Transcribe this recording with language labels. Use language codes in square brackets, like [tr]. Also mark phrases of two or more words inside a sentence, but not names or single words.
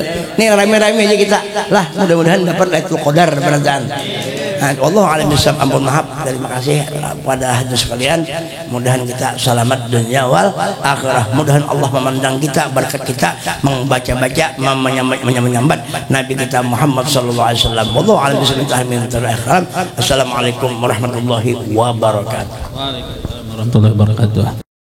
[bjn] Nih rame-rame aja kita lah, mudah-mudahan dapat Lailatul Qadar berataan. [ar] الله أعلم بالصواب, [bjn] ampun maaf, terima kasih pada hadirin sekalian. Mudahan kita selamat [ar] الدنيا والآخرة. [bjn] Mudahan Allah memandang kita, berkat kita membaca-baca, menyambat Nabi kita Muhammad [ar] صلى الله عليه وسلم. والله أعلم بالصواب. السلام عليكم ورحمة الله وبركاته. وعليكم السلام ورحمة الله وبركاته.